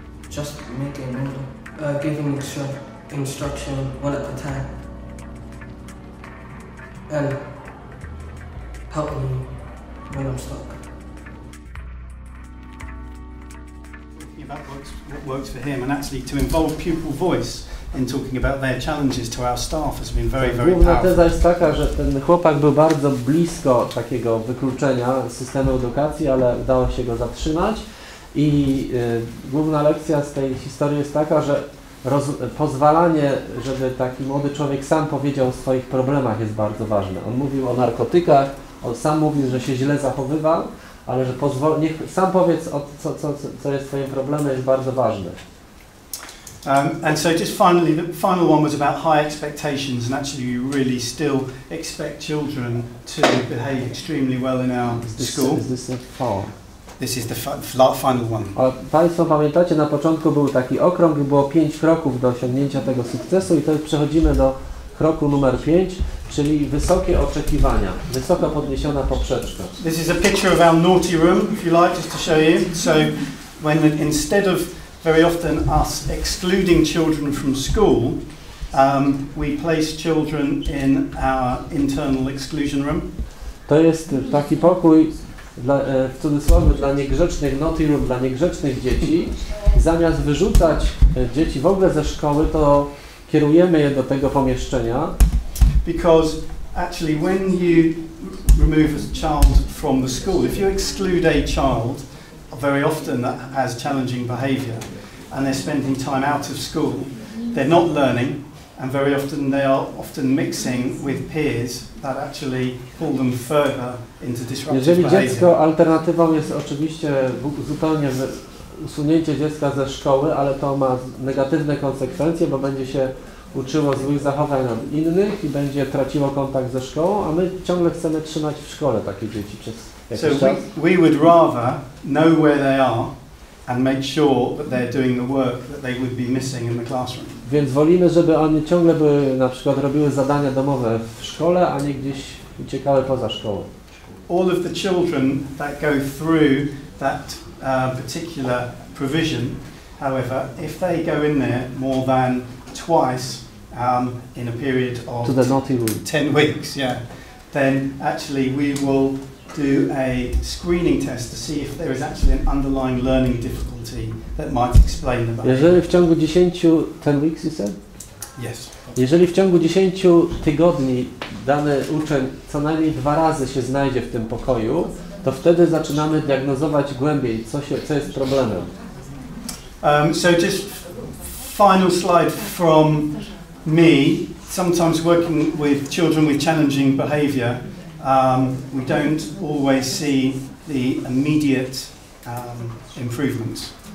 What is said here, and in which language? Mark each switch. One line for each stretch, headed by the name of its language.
English: just make it order, give him instruction one at a time, and help me when I'm stuck. About what works for him, and actually to involve pupil voice in talking about their challenges to our staff has been very, very
Polish: Główna
English: powerful.
Polish: teza jest taka, że ten chłopak był bardzo blisko takiego wykluczenia z systemu edukacji, ale udało się go zatrzymać i główna lekcja z tej historii jest taka, że pozwalanie, żeby taki młody człowiek sam powiedział o swoich problemach jest bardzo ważne. On mówił o narkotykach, on sam mówił, że się źle zachowywał, ale że niech sam powiedz, co jest twoim problemem, jest bardzo ważne.
English: And so just finally, the final one was about high expectations, and actually you really still expect children to behave extremely well in our school. Is this four? This is the final one.
Polish: A Państwo pamiętacie, na początku był taki okrąg i było 5 kroków do osiągnięcia tego sukcesu i teraz przechodzimy do kroku numer 5, czyli wysokie oczekiwania, wysoko podniesiona poprzeczka.
English: This is a picture of our naughty room, if you like, just to show you. So when instead of very often us excluding children from school, we place children in our internal exclusion room.
Polish: To jest taki pokój, w cudzysłowie, dla niegrzecznych, naughty room, dla niegrzecznych dzieci. Zamiast wyrzucać dzieci w ogóle ze szkoły, to kierujemy je do tego pomieszczenia.
English: Because actually when you remove a child from the school, if you exclude a child, very often that has challenging behaviour, and they're spending time out of school, they're not learning, and very often they are mixing with peers that actually pull them further into disruptive
Polish: Jeżeli
English: behaviour.
Polish: dziecko, alternatywą jest oczywiście zupełnie usunięcie dziecka ze szkoły, ale to ma negatywne konsekwencje, bo będzie się uczyło złych zachowań od innych i będzie traciło kontakt ze szkołą, a my ciągle chcemy trzymać w szkole takie dzieci przez jakiś czas.
English: We would rather know where they are and make sure that they're doing the work that they would be missing in the classroom.
Polish: Więc wolimy, żeby one ciągle były, na przykład robiły zadania domowe w szkole, a nie gdzieś uciekały poza szkołą.
English: All of the children that go through that particular provision, however, if they go in there more than twice in a period of To the naughty room. 10 weeks, then actually we will do a screening test to see if there is actually an underlying learning difficulty that might explain the behavior.
Polish: Jeżeli w ciągu 10
English: weeks, you said? Yes.
Polish: Jeżeli w ciągu 10 tygodni dany uczeń co najmniej 2 razy się znajdzie w tym pokoju, to wtedy zaczynamy diagnozować głębiej, co jest problemem.
English: So just final slide from me. Sometimes working with children with challenging behaviour, we don't always see the immediate improvements.